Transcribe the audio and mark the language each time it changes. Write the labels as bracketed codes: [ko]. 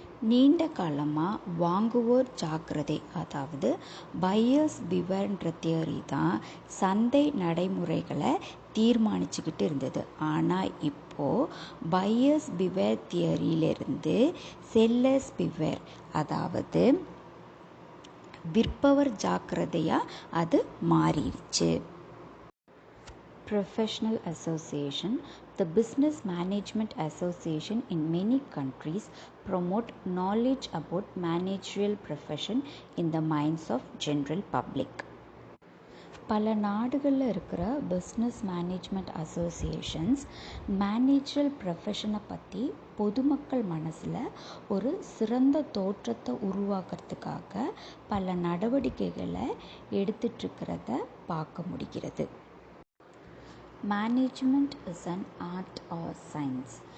[ta] நீண்ட காலமாக வாங்குவோர் ஜாக்கிரதை, அதாவது பையர்ஸ் பிவேர்ன்ற தியரி தான் சந்தை நடைமுறைகளை தீர்மானிச்சுக்கிட்டு இருந்தது. ஆனால் இப்போது பையர்ஸ் பிவேர் தியரியிலிருந்து செல்லர்ஸ் பிவேர், அதாவது விற்பவர் ஜாக்கிரதையாக அது மாறிடுச்சு. [en] Professional association. The Business Management Association in many countries promote knowledge about managerial profession in the minds of general public. [ta] பல நாடுகளில் இருக்கிற பிஸ்னஸ் மேனேஜ்மெண்ட் அசோசியேஷன்ஸ் மேனேஜரல் ப்ரொஃபஷனை பற்றி பொதுமக்கள் மனசில் ஒரு சிறந்த தோற்றத்தை உருவாக்குறதுக்காக பல நடவடிக்கைகளை எடுத்துட்ருக்கிறத பார்க்க முடிகிறது. [en] Management is an art or science.